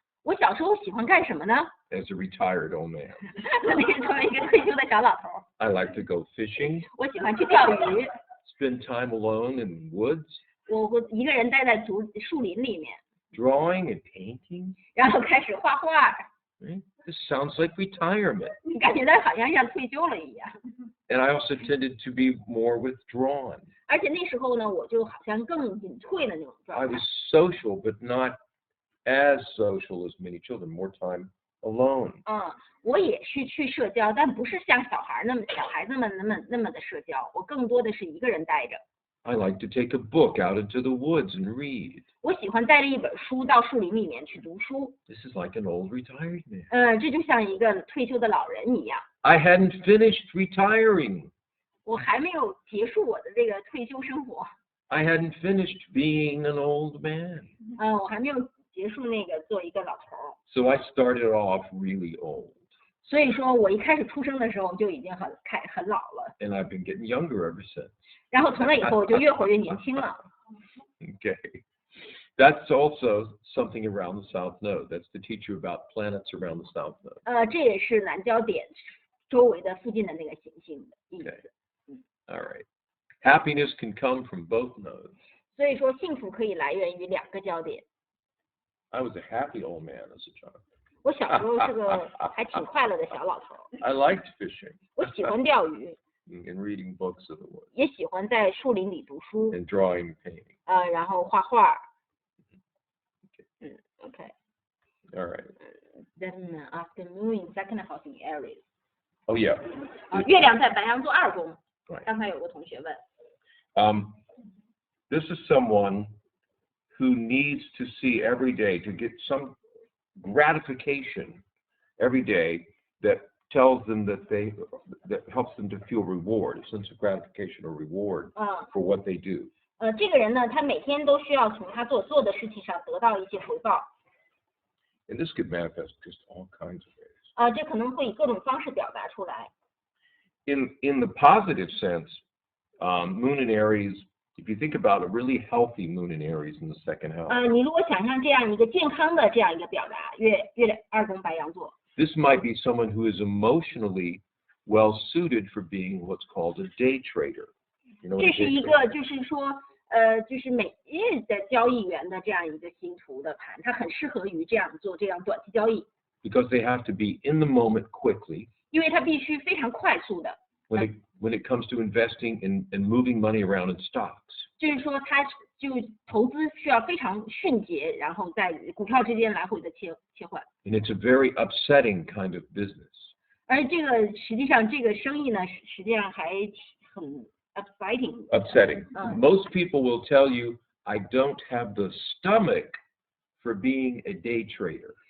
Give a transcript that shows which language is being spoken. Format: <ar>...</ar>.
<zh>我小时候喜欢干什么呢？</zh> <en>As a retired old man,</en> <zh>那是作为一个退休的小老头儿，</zh> <en>I like to go fishing,</en> <zh>我喜欢去钓鱼。</zh> <en>spend time alone in woods,</en> <zh>我一个人待在树林里面，</zh> <en>drawing and painting.</en> <zh>然后开始画画。</zh> <en>Right? This sounds like retirement.</en> <zh>你感觉到好像退休了一样。</zh> <en>And I also tended to be more withdrawn.</en> <zh>而且那时候呢，我就好像更隐退的那种</zh> <en>I</en> <zh>状态</zh> <en>was。 social, but not as social as many children, more time alone.</en> <zh>我也是去社交，但不是像小孩子们那么的社交，我更多的是一个人待着。</zh> <en>I like to take a book out into the woods and read.</en> <zh>我喜欢带着一本书到树林里面去读书。</zh> <en>This is like an old retired man.</en> <zh>这就像一个退休的老人一样。</zh> <en>I hadn't finished retiring.</en> <zh>我还没有结束我的这个退休生活。</zh> <en>I hadn't finished being an old man.</en> <zh>我还没有结束那个做一个老头儿。</zh> <en>So I started off really old.</en> <zh>所以说我一开始出生的时候就已经很老了，</zh> <en>And I've been getting younger ever since.</en> <zh>然后从那以后我就越活越年轻了。</zh> <en>Okay. That's also something around the South Node. That's to teach you about planets around the South Node.</en> <zh>这也是南交点周围的附近的那个行星的意思。</zh> <en>Okay. All right. Happiness can come from both nodes.</en> <zh>所以说幸福可以来源于2个交点。</zh> <en>I was a happy old man as a child.</en> <zh>我小时候是个还挺快乐的小老头，</zh> <en>I liked fishing</en> <zh>我喜欢钓鱼，</zh> <en>and reading books of the woods</en> <zh>也喜欢在树林里读书，</zh> <en>and drawing and painting.</en> <zh>然后画画。</zh> <en>OK。 All right. Then after moon in second house in Aries。 Oh yeah.</en> <zh>月亮在白羊座2宫。</zh> <en>Right.</en> <zh>刚才有个同学问。</zh> <en>This is someone who needs to see every day to get some gratification every day that tells them that helps them to feel reward, a sense of gratification or reward for what they do.</en> <zh>这个人呢，他每天都需要从他所做的事情上得到一些回报。</zh> <en>And this could manifest just all kinds of ways.</en> <zh>这可能会以各种方式表达出来。</zh> <en>In the positive sense, Moon in Aries, if you think about a really healthy Moon in Aries in the second house,</en> <zh>你如果想象这样一个健康的这样一个表达，月亮2宫白羊座。</zh> <en>this might be someone who is emotionally well suited for being what's called a day trader. You know what</en> <zh>这</zh> <en>a</en> <zh>是</zh> <en>day</en> <zh>一个</zh> <en>trader is?</en> <zh>就是说，就是每日的交易员的这样一个星图的盘，它很适合于这样做这样短期交易，</zh> <en>Because they have to be in the moment quickly</en> <zh>因为它必须非常快速的，</zh> <en>when it comes to investing and moving money around in stocks.</en> <zh>就是说它就投资需要非常迅捷，然后在股票之间来回的切换。</zh> <en>And it's a very upsetting kind of business.</en> <zh>而这个实际上这个生意呢，实际上还很</zh> <en>exciting。 Upsetting. Most people will tell you, I don't have the stomach for being a day trader.</en>